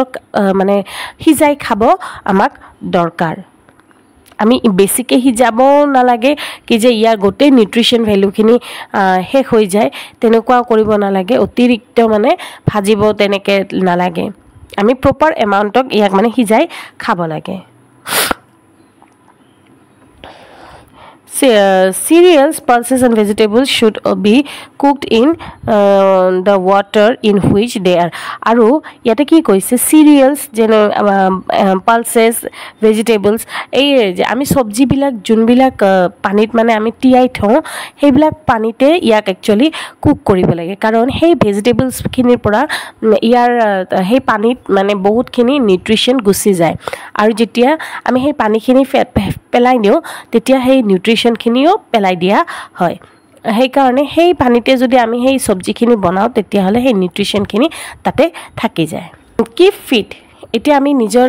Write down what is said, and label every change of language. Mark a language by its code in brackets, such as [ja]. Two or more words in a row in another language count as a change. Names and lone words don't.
[as] মানে সিজাই খাব আমাক দৰকাৰ আমি বেছিকৈ সিজাবও নালাগে কি যে ইয়াৰ গোটেই [en] nutrition value [as] শেষ হৈ যায় তেনেকুৱাও কৰিব নালাগে অতিৰিক্ত মানে ভাজিব তেনেকৈ নালাগে আমি [en] proper amount [as] ইয়াক মানে সিজাই খাব লাগে [en] cereals, pulses and vegetables should be cooked in the water in which they are [as] আৰু ইয়াতে কি কৈছে cereals যেনে [en] pulses vegetables [as] এই যে আমি চব্জিবিলাক যোনবিলাক পানীত মানে আমি তিয়াই থওঁ সেইবিলাক পানীতে ইয়াক [en] actually cook [as] কৰিব লাগে কাৰণ সেই ভেজিটেবলছখিনিৰ পৰা ইয়াৰ সেই পানীত মানে বহুতখিনি নিউট্ৰিশ্যন গুচি যায় আৰু যেতিয়া আমি সেই পানীখিনি পেলাই দিওঁ তেতিয়া সেই নিউট্ৰিশ্যনখিনিও পেলাই দিয়া হয় সেইকাৰণে সেই পানীতে যদি আমি সেই চব্জিখিনি বনাওঁ তেতিয়াহ'লে সেই নিউট্ৰিশ্যনখিনি তাতে থাকি যায় [en] keep fit [as] এতিয়া আমি নিজৰ